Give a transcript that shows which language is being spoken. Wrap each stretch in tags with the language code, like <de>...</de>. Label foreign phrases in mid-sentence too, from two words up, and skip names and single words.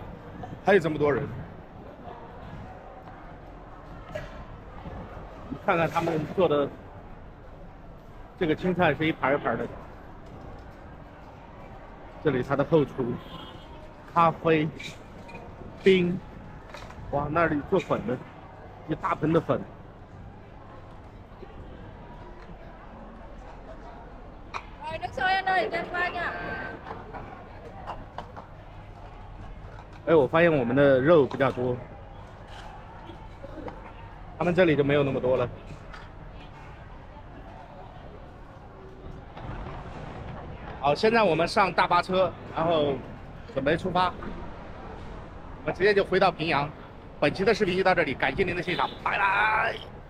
<zh>还有这么多人，看看他们做的这个青菜是一盘一盘的。这里它的后厨，咖啡、冰，哇，那里做粉的，一大盆的粉。</zh> <vi>nước sôi anh ơi, cho anh qua nha.</vi> <zh>哎，我发现我们的肉比较多，他们这里就没有那么多了。好，现在我们上大巴车，然后准备出发，我们直接就回到平阳。本期的视频就到这里，感谢您的欣赏，拜拜。</zh>